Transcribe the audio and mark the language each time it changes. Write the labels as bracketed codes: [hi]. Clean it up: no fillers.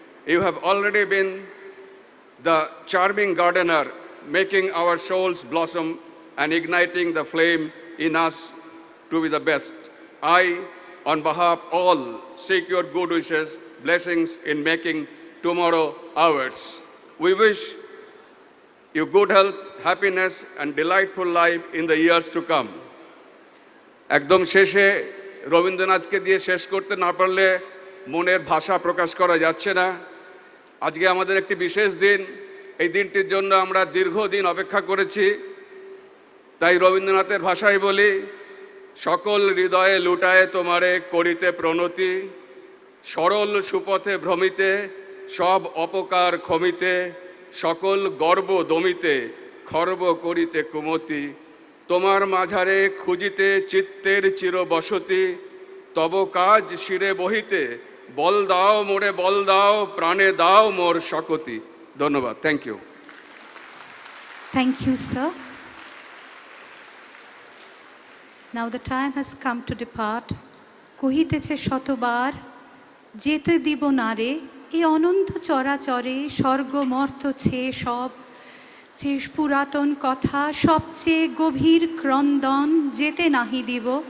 [en] You have already been the charming gardener, making our souls blossom and igniting the flame in us to be the best. I, on behalf of all, seek your good wishes, blessings in making tomorrow ours. We wish you good health, happiness, and delightful life in the years to come. [bn] একদম শেষে রবীন্দ্রনাথকে দিয়ে শেষ করতে না পারলে মনের ভাষা প্রকাশ করা যাচ্ছে না। আজকে আমাদের একটি বিশেষ দিন, এই দিনটির জন্য আমরা দীর্ঘদিন অপেক্ষা করেছি। তাই রবীন্দ্রনাথের ভাষায় বলি, সকল হৃদয়ে লুটায়ে তোমারে করিতে প্রণতি, সরল সুপথে ভ্রমিতে সব অপকার ক্ষমিতে, সকল গর্ব দমিতে খর্ব করিতে কুমতি, তোমার মাঝারে খুঁজিতে চিত্তের চির বসতি, তব কাজ শিরে বহিতে বল দাও মোরে বল দাও, প্রাণে দাও মোর শকতি। ধন্যবাদ। [en] Thank you. Thank you, sir. Now the time has come to depart. [bn] কহিতেছে শতবার, যেতে দিব না রে, এই অনন্ত চরাচরে স্বর্গ মর্ত ছেয়ে সব, যে পুরাতন কথা সবচেয়ে গভীর ক্রন্দন, যেতে নাহি দিব।